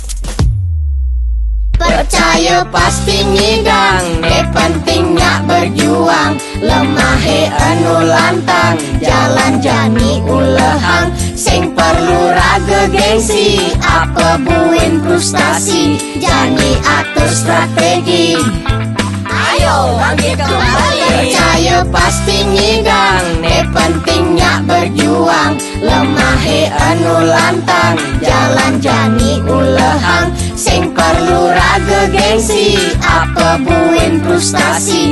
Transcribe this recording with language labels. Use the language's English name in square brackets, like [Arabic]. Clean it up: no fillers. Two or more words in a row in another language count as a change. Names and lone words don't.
[Balinese] Percaya pasti ngidang, ne [Indonesian] pentingnya berjuang. [Balinese] Lemahe anu lantang, jalan jani ulehang. Sing perlu raga gengsi, apa buin frustasi. Jani atur strategi, [Indonesian] ayo bangkit kembali. [Balinese] Percaya pasti ngidang, ne [Indonesian] pentingnya berjuang. [Balinese] Lemahe anu lantang, jalan jani ulehang. Sing perlu raga gengsi, apa buin frustasi.